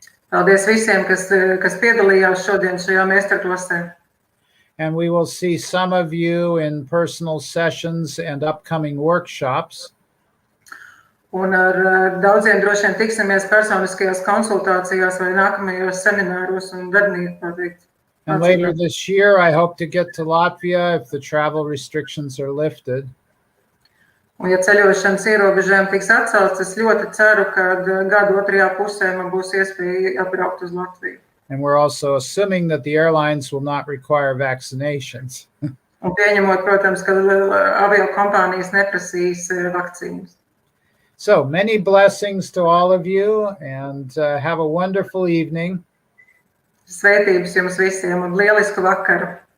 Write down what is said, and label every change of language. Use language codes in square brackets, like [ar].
[lv] Paldies visiem, kas piedalījās šodien šajā meistarklasē. [en] And we will see some of you in personal sessions and upcoming workshops. [lv] Un ar daudziem droši vien tiksimies personiskajās konsultācijās vai nākamajos semināros un darbnību paveikt. [en] And later this year, I hope to get to Latvia if the travel restrictions are lifted. [lv] Un ja ceļošanas ierobežojumi tiks atcelts, es ļoti ceru, ka gada otrajā pusē man būs iespēja atbraukt uz Latviju. [en] And we're also assuming that the airlines will not require vaccinations. [lv] Un pieņemot, protams, ka avio kompānijas neprasīs vakcīnas. [en] So many blessings to all of you and have a wonderful evening. [lv] Sveitības jums visiem un lielisku vakaru!